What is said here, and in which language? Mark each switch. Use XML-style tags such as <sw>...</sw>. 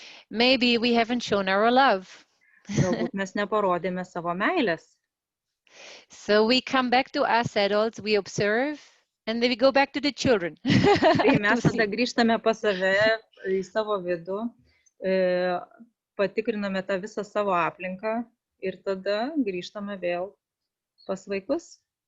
<en>Maybe we haven't shown our love.</en> <lt>Galbūt mes neparodėme savo meilės.</lt> <en>So we come back to us adults, we observe, and then we go back to the children.</en> <lt>Tai mes tada grįžtame pas save, į savo vidų, patikriname tą visą savo aplinką ir tada grįžtame vėl pas vaikus.</lt>